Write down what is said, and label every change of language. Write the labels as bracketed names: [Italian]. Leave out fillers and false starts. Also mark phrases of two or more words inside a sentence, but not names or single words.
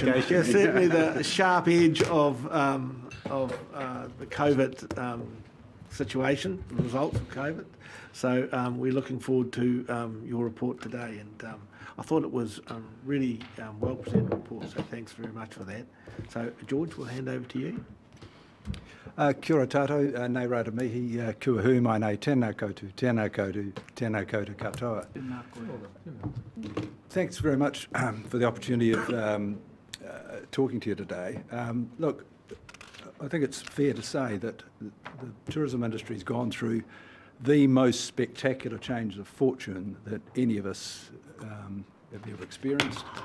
[English] Yeah, certainly the sharp edge of the COVID situation, the results of COVID. So we're looking forward to your report today, and I thought it was really well presented report. So thanks very much for that. So George, we'll hand over to you. [Māori] Kia ora tātou, nei rata mihi, kua hui mai nei tēnā koutou, tēnā koutou katoa. [English] Thanks very much for the opportunity of talking to you today. Look, I think it's fair to say that the tourism industry has gone through the most spectacular change of fortune that any of us have ever experienced.